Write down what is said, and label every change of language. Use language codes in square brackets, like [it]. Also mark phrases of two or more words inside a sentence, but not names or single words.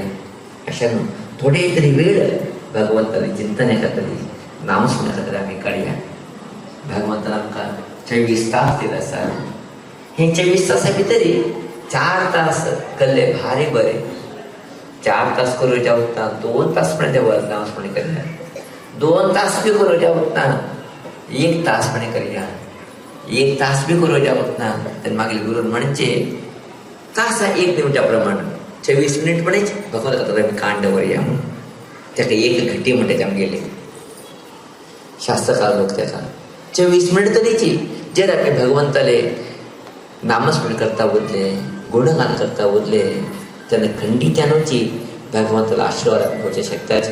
[kok] अशानं थोडे तरी वेळ भगवंताने चिंतनाखातरी नामस्मरणाखातरी आम्ही काढूया. भगवंतान आमकां 24 तास दिला आसा. हे 24 तासा भितरी 4 तास केल्ले भारी बरे. 4 तास करूच्या उत्ता 2 तास पण देवाचं नामस्मरण करूया. 2 तास बी करूच्या उत्ता 1 तास पण करूया. 1 तास बी करूच्या उत्ता तर मागील गुरू म्हणजे तासा 1 मिनिटा प्रमाण 24 मिनिट पण भगवंता खातीर आमी कांड करूया म्हणून ताका 1 घंटी म्हणटात आमगेले शास्त्रकार लोक. ताका 24 मिनिट तरीची जर आमी भगवंताले नामस्मरण करता उरले, गुणगान करता उरले तेन्ना खंडित्यानूची भगवंताला आशीर्वाद घेवचे शकतात.